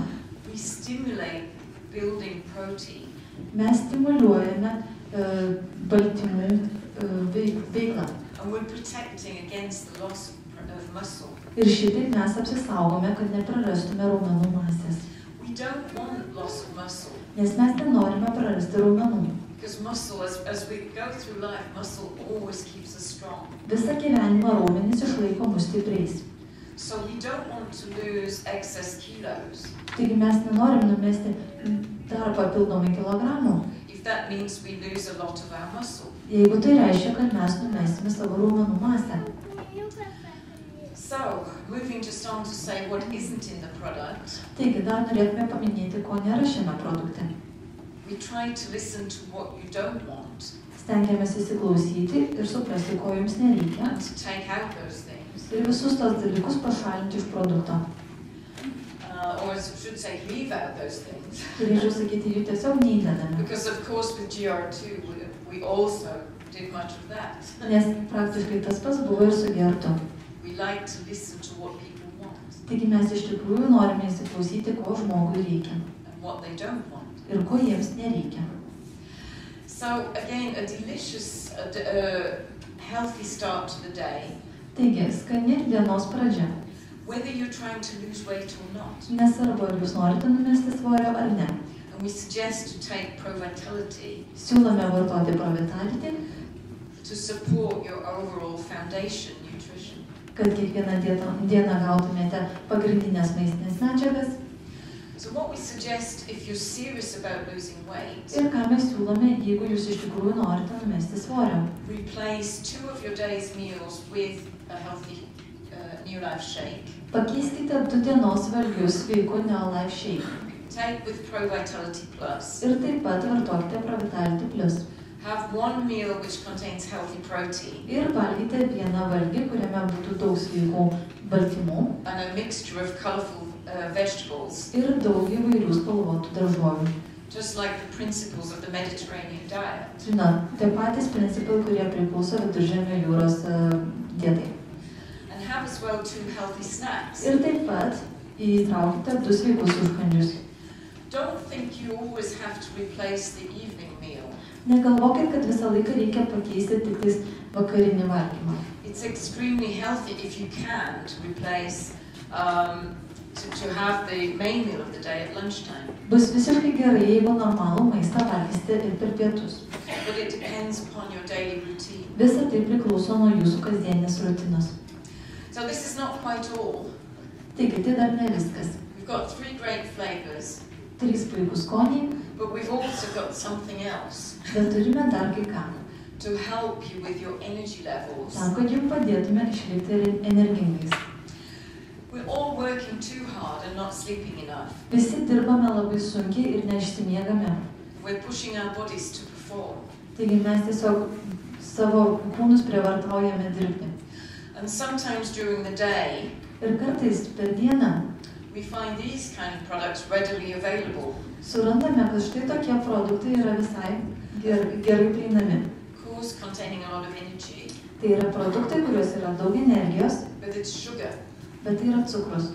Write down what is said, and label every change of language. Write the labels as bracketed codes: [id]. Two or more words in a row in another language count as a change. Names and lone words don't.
[en] we stimulate building protein. [lt] mes stimuliuojame baltymų veiklą. [en] And we're protecting against the loss of muscle. [lt] Ir šitaip mes apsisaugome, kad neprarastume raumenų masės. [en] We don't want loss of muscle, [lt] Nes mes nenorime prarasti raumenų. [en] because muscle, as we go through life, muscle always keeps us strong. [lt] Visą gyvenimą raumenys išlaiko mus stipriais. [en] So we don't want to lose excess kilos. [lt] Taigi mes nenorim numesti dar papildomai kilogramų, [en] If that means we lose a lot of our muscle. [lt] jeigu tai reiškia, kad mes numesime savo raumenų masę. [en] So, moving just on to say what isn't in the product, [lt] Taigi dar norėtume paminėti, ko nėra šiame produkte. [en] we try to listen to what you don't want [lt] Stengiamės įsiklausyti ir suprasti, ko jums nereikia. [en] and to take out those things. [lt] Ir visus tos dalykus pašalinti iš produkto. [en] Or as I should say, leave out those things. [lt] Turėčiau sakyti, jų tiesiog neįdedame. [en] Because of course with GR2 we also did much of that. [lt] Nes praktiškai tas pats buvo ir su gertu. [en] We like to listen to what people want [lt] Taigi mes iš tikrųjų norime įsiklausyti, ko žmogui reikia [en] and what they don't want. [lt] ir ko jiems nereikia. [en] So again, a delicious, healthy start to the day, [lt] Taigi, skani dienos pradžia. [en] whether you're trying to lose weight or not. [lt] Nesvarbu, ar jūs norite numesti svorio ar ne. [en] And we suggest to take Pro-Vitality [lt] Siūlome vartoti Pro-Vitality, [en] to support your overall foundation nutrition. [lt] kad kiekvieną dieną gautumėte pagrindinės maistinės medžiagas. [en] So what we suggest if you're serious about losing weight, [lt] Ir ką mes siūlome, jeigu jūs iš tikrųjų norite numesti svorio. [en] replace 2 of your day's meals with a healthy New Life shake. [lt] Pakeiskite 2 dienos valgius sveiku Neolife Shake. [en] Take with Pro-Vitality Plus. [lt] Ir taip pat vartokite Pro-Vitality Plus. [en] Have one meal which contains healthy protein [lt] Ir valgykite vieną valgį, kuriame būtų daug sveikų baltymų [en] and a mixture of colorful vegetables, [lt] ir daug įvairių spalvotų daržovių. [en] just like the principles of the Mediterranean diet. [lt] Žinot, tie patys principai, kurie priklauso Viduržemio jūros dietai. [en] And have as well 2 healthy snacks. [lt] Ir taip pat įtraukite 2 sveikus užkandžius. [en] Don't think you always have to replace the evening meal. [lt] Negalvokit, kad visą laiką reikia pakeisti tik tais vakarinį valgymą. [en] It's extremely healthy if you can to replace, to have the main meal of the day at lunchtime. [lt] Bus visiškai gerai, jeigu normalų maistą valgysite ir per pietus. [en] But it depends upon your daily routine. [lt] Visa tai priklauso nuo jūsų kasdienės rutinos. [en] So this is not quite all. [lt] Taigi, tai dar ne viskas. [en] We've got 3 great flavors, [lt] 3 puikūs skoniai, [en] but we've also got something else [lt] bet turime dar kai ką. [en] to help you with your energy levels. [lt] Tam, kad jums padėtume išlikti energingais. [en] We're all working too hard and not sleeping enough. [lt] Visi dirbame labai sunkiai ir neišsimiegame. [en] We're pushing our bodies to perform. [lt] Taigi mes tiesiog savo kūnus prievartaujame dirbti. [en] And sometimes during the day, [lt] Ir kartais per dieną [en] we find these kind of products readily available. [lt] surandame, kad štai tokie produktai yra visai gerai prieinami. [en] Of course, containing a lot of energy, [lt] Tai yra produktai, kuriuos yra daug energijos, [en] but it's sugar, [lt] bet tai yra cukrus.